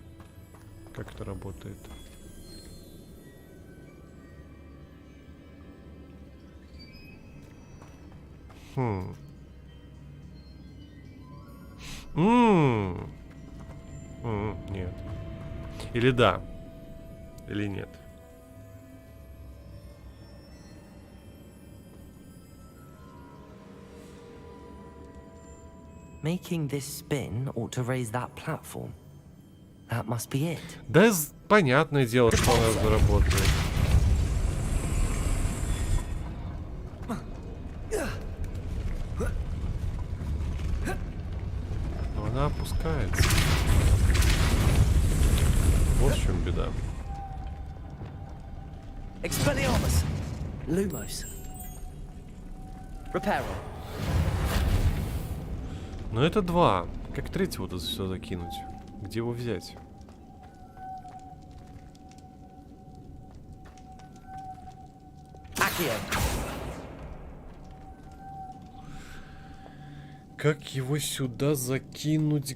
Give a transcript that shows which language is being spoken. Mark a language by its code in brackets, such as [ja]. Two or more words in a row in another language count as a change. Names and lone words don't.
[ru] Как это работает? Нет. Или да, или нет. [en] Making this spin ought to raise that platform. That must be it. [ru] Да, понятное дело, что она заработает. Но она опускается. Вот в чем беда. Expelliarmus. Lumos. Reparo. Но это два. Как третьего тут все закинуть? Где его взять? Как его сюда закинуть?